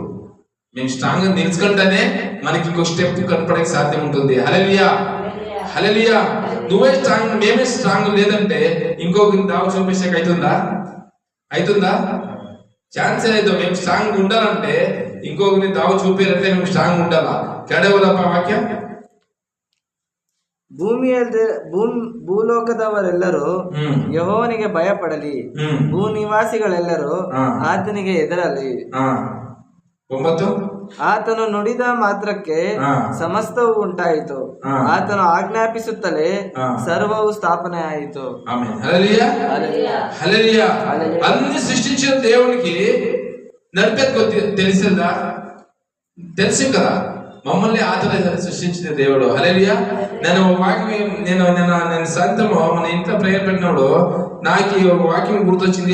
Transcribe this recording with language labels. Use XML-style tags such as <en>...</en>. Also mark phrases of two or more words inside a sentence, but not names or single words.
<te>మేము స్ట్రాంగ్ గా నిలుచుకుంటేనే మనకి ఇంకో స్టెప్ కనపడే సాధ్యం ఉంటుంది. హల్లెలూయా. హల్లెలూయా. నువ్వే స్ట్రాంగ్, మేమే స్ట్రాంగ్ లేదంటే ఇంకొక దావ చూపించక అవుతుందా? ఛాన్స్ లేదు. మేము స్ట్రాంగ్ ఉండాలంటే ఇంకొకరిని దావ చూపించాలంటే మేము స్ట్రాంగ్ ఉండాలా. కేడవలప్ప ವಾಕ್ಯ.</te> <kn>ಭೂಲೋಕದವರೆಲ್ಲರೂ ಯೆಹೋವನಿಗೆ ಭಯಪಡಲಿ, ಭೂನಿವಾಸಿಗಳೆಲ್ಲರೂ ಆತನಿಗೆ ಹೆದರಲಿ. 9 ಆತನು ನುಡಿದ ಮಾತ್ರಕ್ಕೆ ಸಮಸ್ತವು ಉಂಟಾಯಿತು, ಆತನು ಆಜ್ಞಾಪಿಸುತ್ತಲೇ ಸರ್ವವು ಸ್ಥಾಪನೆ ಆಯಿತು.</kn> <te>ఆమేన్. హల్లెలూయా. హల్లెలూయా. అన్ని సృష్టించిన దేవునికి నడిపేది తెలుసు కదా. మమ్మల్ని ఆతనే సృష్టించిన దేవుడు. హల్లెలూయా. నేను సాయంత్రం మన ఇంట్లో ప్రేయర్ పెట్టినప్పుడు నాకు ఒక వాక్యం గుర్తొచ్చింది.</te>